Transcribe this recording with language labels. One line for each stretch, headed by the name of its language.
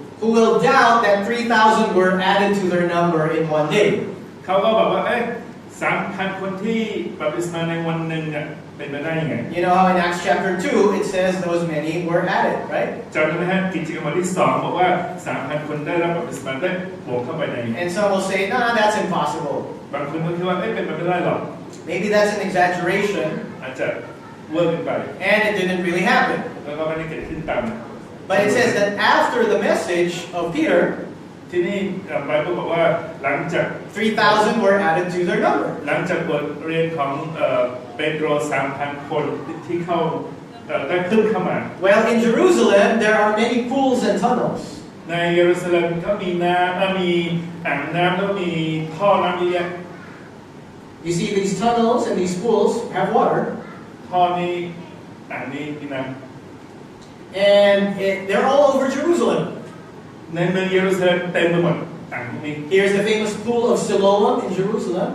English: who will doubt that 3,000 were added to their number in one day.
Thai: เขาก็บอกว่า 3,000 คนที่บัพติศมาในวันหนึ่งเนี่ยเป็นไปได้ยังไง
English: You know how in Acts chapter 2 it says those many were added, right?
Thai: จำได้ไหมฮะกิจกรรมที่ 2 บอกว่า 3,000 คนได้รับบัพติศมาได้บวกเข้าไปใน
English: And some will say, nah, that's impossible.
Thai: บางคนก็คิดว่าเป็นไปไม่ได้หรอก
English: Maybe that's an exaggeration,
Thai: อาจจะเวอร์เกินไป
English: and it didn't really happen.
Thai: แล้วก็ไม่ได้เกิดขึ้นตาม
English: But it says that after the message of Peter,
Thai: ที่นี่ไบเบิลบอกว่าหลังจาก
English: 3,000 were added to their number.
Thai: หลังจากบทเรียนของเปโตร 3,000 คนที่เข้าได้ขึ้นเข้ามา
English: Well, in Jerusalem, there are many pools and tunnels.
Thai: ในเยรูซาเล็มก็มีน้ำมีอ่างน้ำแล้วมีท่อน้ำเยอะแยะ
English: You see, these tunnels and these pools have water,
Thai: ท่อนี้อ่างนี้มีน้
English: and they're all over Jerusalem.
Thai: ำในเมืองเยรูซาเล็มเต็มไปหมดอ่างพวกนี้
English: Here's the famous pool of Siloam in Jerusalem.